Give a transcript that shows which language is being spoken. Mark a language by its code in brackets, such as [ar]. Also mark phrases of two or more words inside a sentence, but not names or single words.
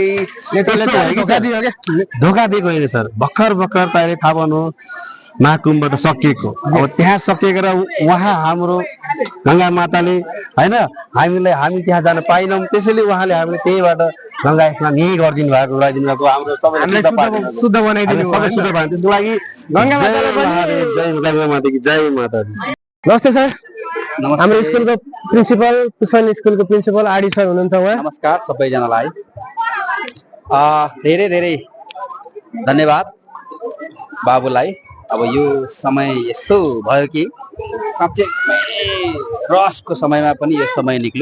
[ne] धोका दिएको होइन सर भक्कर तपाईले थाहा पाउनु महाकुम्भ त सकिएको अब त्यहाँ सकिएको र उहाँ हाम्रो गंगा माताले हैन हामी त्यहाँ जान पाइनौं त्यसैले उहाँले हामीले त्यहीबाट गंगा स्नान यही गरिदिनु भएको हाम्रो सबैलाई शुद्ध बनाइदिनु भयो सबै शुद्ध बनाइदिनु त्यसको लागि [hi] गंगा माता की जय माता दी। [ne] नमस्ते सर हाम्रो स्कुलको प्रिन्सिपल पुसन स्कुलको प्रिन्सिपल आडी सर हुनुहुन्छ उहाँ नमस्कार सबैजनालाई धेरै धेरै धन्यवाद बाबुलाई। अब यो समय यस्तो भयो कि साँच्चै रसको समयमा पनि यो समय निक्ल्यो।